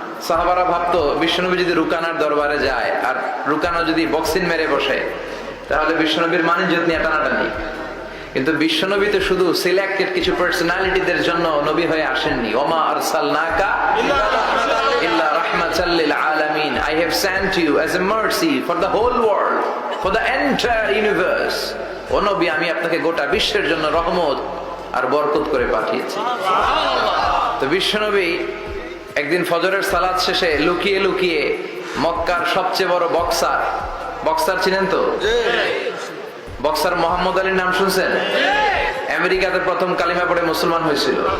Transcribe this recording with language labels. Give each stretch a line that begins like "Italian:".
Bangla: সাহাবারা ভাবতো বিশ্বনবী যদি রুকানার দরবারে যায় আর রুকানা যদি বক্সিং মেরে বসে তাহলে বিশ্বনবীর মানিজ্যত নিয়ে টানাটানি। কিন্তু বিশ্বনবী তো শুধু সিলেক্টেড কিছু পার্সোনালিটিদের জন্য নবী হয়ে আসেননি।
Arabic: ওমা আরসালনাকা ইল্লা রাহমাতাল লিল আলামিন।
English: I have sent you as a mercy for the whole world, for the entire universe.
Bangla: ও নবী, আমি আপনাকে গোটা বিশ্বের জন্য রহমত আর বরকত করে পাঠিয়েছি। তো বিশ্বনবী একদিন ফজরের সালাত শেষে লুকিয়ে লুকিয়ে মক্কার সবচেয়ে বড় বক্সার চিনেন তো? বক্সার মোহাম্মদ আলীর নাম শুনছেন? আমেরিকাতে প্রথম কালিমা পড়ে মুসলমান হয়েছিল।